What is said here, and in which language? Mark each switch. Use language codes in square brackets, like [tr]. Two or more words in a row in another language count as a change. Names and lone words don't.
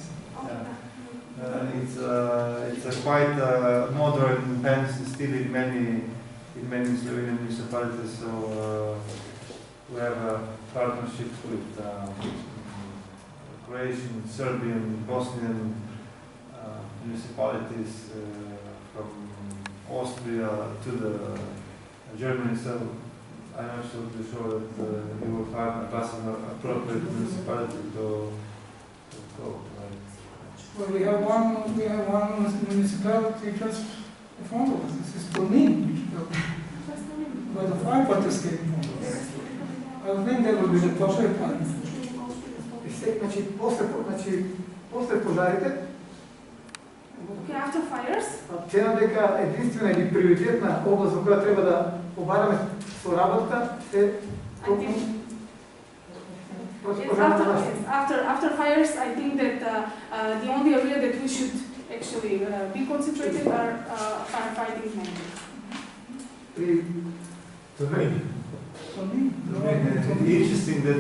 [en] It's a quite modern pen still in many Slovenian municipalities, so we have a partnership with Croatian, Serbian, Bosnian municipalities from Austria to the Germany, so I'm absolutely sure that you will find an appropriate municipality to go. Well, we have one municipality just in front of us. This is Tolmin, where the firefighters came from. I think that will be the perfect one. [mk] После пожарите, [en] Okay, after fires, [mk] цена дека единствена или приоритетна област во која треба да побараме соработка е [en] after fires, I think that the only area that we should actually be concentrated are firefighting measures. Interesting that